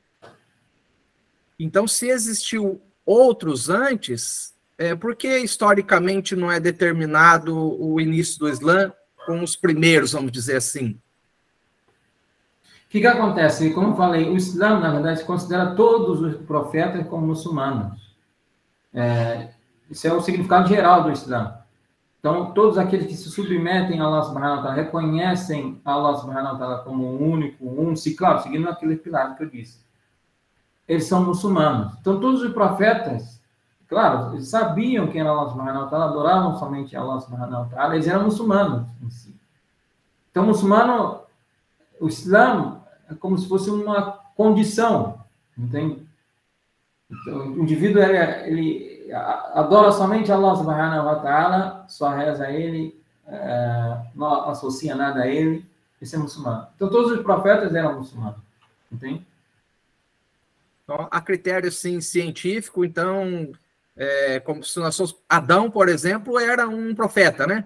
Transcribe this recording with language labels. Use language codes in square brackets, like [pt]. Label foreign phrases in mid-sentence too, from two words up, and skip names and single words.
[pt] Então, se existiu outros antes, por que historicamente não é determinado o início do Islã com os primeiros, vamos dizer assim? O que acontece? Como eu falei, o Islã, na verdade, considera todos os profetas como muçulmanos. Esse é o significado geral do Islã. Então, todos aqueles que se submetem a Allah [ar] سبحانه وتعالى, [pt] reconhecem Allah [ar] سبحانه وتعالى [pt] como o único, claro, seguindo aquele pilar que eu disse. Eles são muçulmanos. Então, todos os profetas, claro, eles sabiam quem era Allah [ar] سبحانه وتعالى, [pt] adoravam somente Allah [ar] سبحانه وتعالى, [pt] eles eram muçulmanos em si. Então, muçulmano, o Islã é como se fosse uma condição, entende? Então, o indivíduo, ele adora somente Allah [ar] سبحانه وتعالى, [pt] só reza a ele, não associa nada a ele, esse é muçulmano. Então, todos os profetas eram muçulmanos, entende? Então, a critério, sim, científico, então, como se nós fosse Adão, por exemplo, era um profeta, né?